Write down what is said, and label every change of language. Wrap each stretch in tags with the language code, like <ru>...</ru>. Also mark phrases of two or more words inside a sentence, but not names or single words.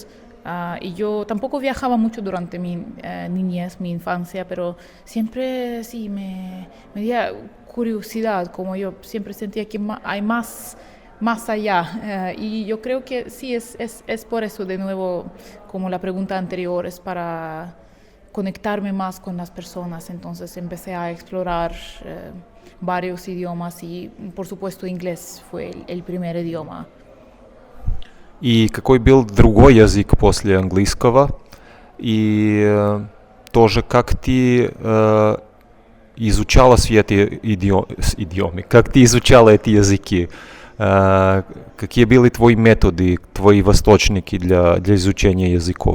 <es>Y yo tampoco viajaba mucho durante mi niñez, mi infancia, pero siempre sí me dio curiosidad, como yo siempre sentía que hay más allá. Y yo creo que sí, es por eso, de nuevo, como la pregunta anterior, es para conectarme más con las personas. Entonces empecé a explorar varios idiomas y, por supuesto, inglés fue el primer idioma.</es> <ru>И какой был другой язык после английского? И тоже как ты изучала все эти идиомы? Как ты изучала эти языки? Какие были твои методы, твои восточники для изучения языков?</ru>